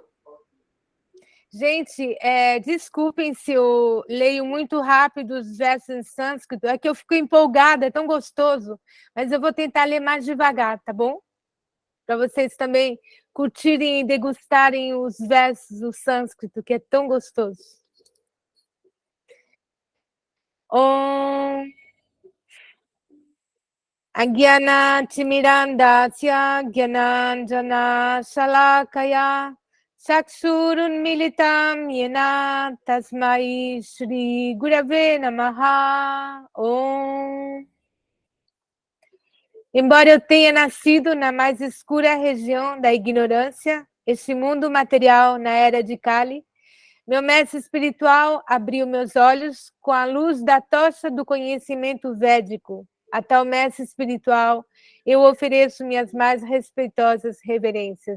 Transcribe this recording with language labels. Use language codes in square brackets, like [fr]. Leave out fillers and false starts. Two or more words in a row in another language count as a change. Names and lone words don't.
[pt] Gente, desculpem se eu leio muito rápido os versos em sânscrito, é que eu fico empolgada, é tão gostoso, mas eu vou tentar ler mais devagar, tá bom? Para vocês também curtirem e degustarem os versos do sânscrito, que é tão gostoso. [sa] ॐ अज्ञान तिमिरान्धस्य ज्ञानाञ्जन शलाकया चक्षुरुन्मीलितं येन तस्मै श्री गुरवे नमः ॐ. [pt] Embora eu tenha nascido na mais escura região da ignorância, este mundo material na era de Kali, meu mestre espiritual abriu meus olhos com a luz da tocha do conhecimento védico. A tal mestre espiritual, eu ofereço minhas mais respeitosas reverências.